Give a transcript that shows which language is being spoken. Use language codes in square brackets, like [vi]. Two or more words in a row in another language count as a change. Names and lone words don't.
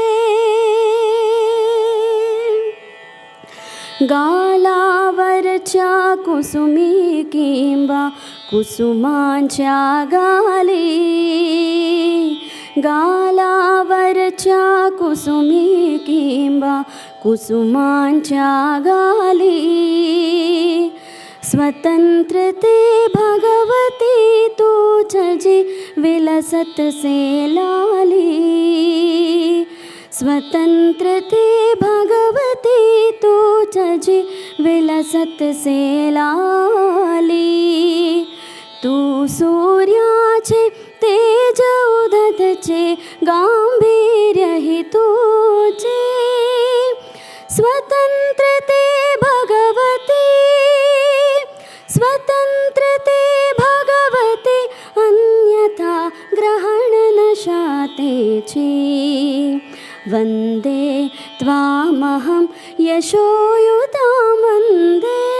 [mr] गालावरच्या कुसुमी किंवा कुसुमांच्या गाली गालावरच्या कुसुमी किंवा कुसुमांच्या गाली स्वतंत्रते भगवती तुझे विलसत से लाली स्वतंत्रते भगवती तुझे विलसत से लाली. तू सूर्याचे तेज उदधचे गांभीर्य ही तुझे स्वतंत्रते भगवती स्वतंत्रते भगवती [sa] तेची वन्दे त्वामहं यशोयुतां वन्दे